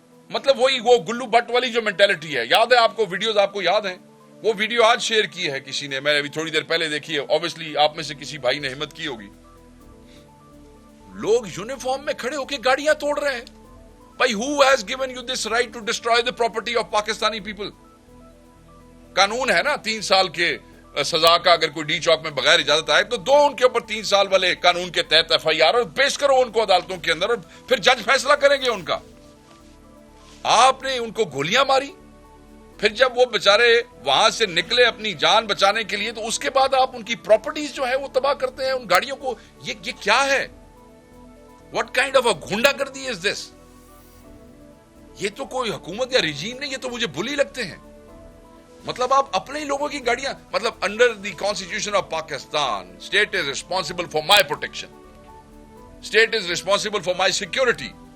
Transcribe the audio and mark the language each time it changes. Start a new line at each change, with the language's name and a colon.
Urdu: مطلب وہی وہ گلو بٹ والی جو مینٹالٹی ہے. یاد ہے آپ کو ویڈیوز, آپ کو یاد ہیں وہ ویڈیو آج شیئر کی ہے کسی نے, میں ابھی تھوڑی دیر پہلے دیکھی ہے, obviously آپ میں سے کسی بھائی نے ہمت کی ہوگی. لوگ یونیفارم میں کھڑے ہو کے گاڑیاں توڑ رہے ہیں.
English: بھائی, who has given you this right to destroy the property of Pakistani people?
Urdu: قانون ہے نا 3 سال کے سزا کا, اگر کوئی ڈی چوک میں بغیر اجازت آئے تو دو ان کے اوپر 3 سال والے قانون کے تحت ایف آئی آر اور پیش کرو ان کو عدالتوں کے اندر, اور پھر جج فیصلہ کریں گے ان کا. آپ نے ان کو گولیاں ماری, پھر جب وہ بیچارے وہاں سے نکلے اپنی جان بچانے کے لیے, تو اس کے بعد آپ ان کی پراپرٹیز جو ہے وہ تباہ کرتے ہیں, ان گاڑیوں کو. یہ کیا ہے؟
English: What kind of a goonda gardi is this?
Urdu: یہ تو کوئی حکومت یا رجیم نہیں, یہ تو مجھے بلی لگتے ہیں. مطلب آپ اپنے ہی لوگوں کی گاڑیاں, مطلب
English: Under the constitution of Pakistan, state is responsible for my protection, state is responsible for my security.